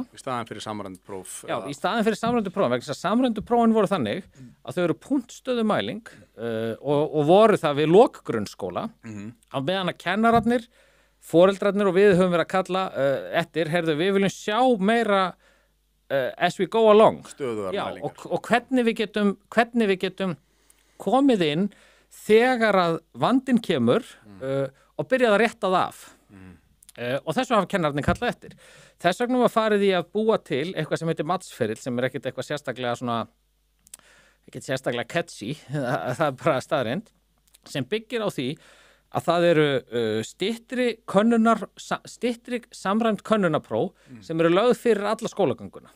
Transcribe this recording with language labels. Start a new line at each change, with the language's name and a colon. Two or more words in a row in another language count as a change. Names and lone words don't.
Icelandic: Í staðinn fyrir samræmd próf. Já, í staðinn fyrir samræmdu próf. Vegna þess að samræmdu prófin voru þannig að þau eru punktstöðumæling og voru það við lok grunnskóla á meðan að kennararnir, foreldrarnir og við höfum verið að kalla við viljum sjá meira
English: as we go along.
Icelandic: Stöðugar mælingar. Og hvernig við getum komið inn þegar að vandinn kemur og byrjaði að rétta það af. Og þess vegna hafa kennararnir kallað eftir. Þess vegna var farið í að búa til eitthvað sem heitir matsferill sem er ekkert eitthvað sérstaklega catchy, það er bara staðreynd, sem byggir á því að það eru styttri samræmt könnunarpróf sem eru lögð fyrir alla skólagönguna.